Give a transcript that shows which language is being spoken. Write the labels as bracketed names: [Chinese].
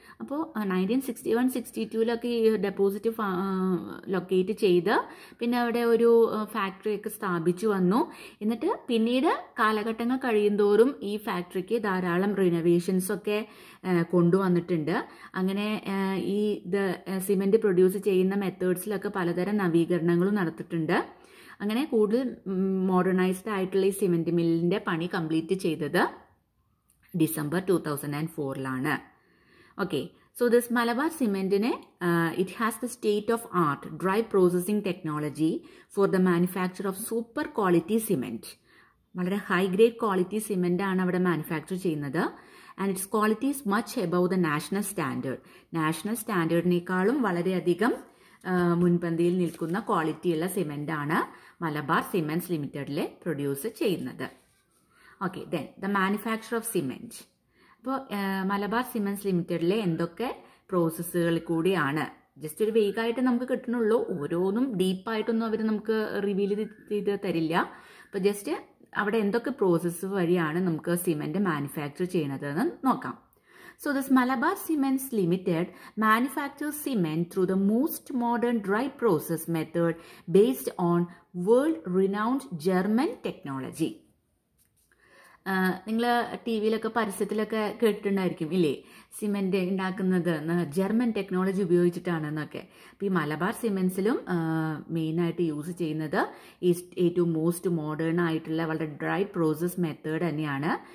[Malayalam] അപ്പോൾ 1961-62 ഈ deposit locate ചെയ്ത് പിന്നെ അവിടെ ഒരു ഫാക്ടറിയൊക്കെ സ്ഥാപിച്ചു വന്നു. എന്നിട്ട് പിന്നീട് കാലഘട്ടങ്ങൾ കഴിയുന്തോറും ഈ ഫാക്ടറിക്ക് ധാരാളം റിനോവേഷൻസൊക്കെ കൊണ്ടുവന്നിട്ടുണ്ട്. അങ്ങനെ ഈ സിമെൻറ്റ് പ്രൊഡ്യൂസ് ചെയ്യുന്ന മെത്തേഡ്സിലൊക്കെ പലതരം നവീകരണങ്ങളും നടത്തിയിട്ടുണ്ട്. അങ്ങനെ കൂടുതൽ മോഡേണൈസ്ഡ് ആയിട്ടുള്ള ഈ സിമെൻറ്റ് മില്ലിൻ്റെ പണി കംപ്ലീറ്റ് ചെയ്തത് December 2004 [English] Okay, so this Malabar cement it has the state of art dry processing technology for the manufacture of super quality cement. [Malayalam] വളരെ ഹൈ ഗ്രേഡ് ക്വാളിറ്റി സിമെൻ്റ് ആണ് അവിടെ മാനുഫാക്ചർ ചെയ്യുന്നത്. [English] And its quality is much above the national standard. [Malayalam] National സ്റ്റാൻഡേർഡിനേക്കാളും വളരെയധികം മുൻപന്തിയിൽ നിൽക്കുന്ന ക്വാളിറ്റിയുള്ള cement ആണ് Malabar cements ലിമിറ്റഡിൽ പ്രൊഡ്യൂസ് ചെയ്യുന്നത്. Okay, [English] Then the manufacture of cement. [Malayalam] അപ്പോൾ മലബാർ സിമെൻറ്റ്സ് ലിമിറ്റഡിലെ എന്തൊക്കെ പ്രോസസ്സുകളിൽ കൂടിയാണ്, ജസ്റ്റ് ഒരു വേഗമായിട്ട് നമുക്ക് കിട്ടണുള്ളൂ, ഓരോന്നും ഡീപ്പായിട്ടൊന്നും അവർ നമുക്ക് റിവീൽ ചെയ്ത് തരില്ല. അപ്പോൾ ജസ്റ്റ് അവിടെ എന്തൊക്കെ പ്രോസസ്സ് വഴിയാണ് നമുക്ക് സിമെൻറ്റ് മാനുഫാക്ചർ ചെയ്യണതെന്ന് നോക്കാം. [English] So this Malabar Cements Limited manufactures cement through the most modern dry process method based on world-renowned German technology. [Malayalam] നിങ്ങൾ ടി വിയിലൊക്കെ പരസ്യത്തിലൊക്കെ കേട്ടിട്ടുണ്ടായിരിക്കും ഇല്ലേ, സിമെൻറ്റ് ഉണ്ടാക്കുന്നത് ജർമ്മൻ ടെക്നോളജി ഉപയോഗിച്ചിട്ടാണെന്നൊക്കെ. അപ്പോൾ ഈ മലബാർ സിമെൻറ്റ്സിലും മെയിനായിട്ട് യൂസ് ചെയ്യുന്നത് ഈ ഏറ്റവും മോസ്റ്റ് മോഡേൺ ആയിട്ടുള്ള വളരെ ഡ്രൈ പ്രോസസ് മെത്തേഡ് തന്നെയാണ്.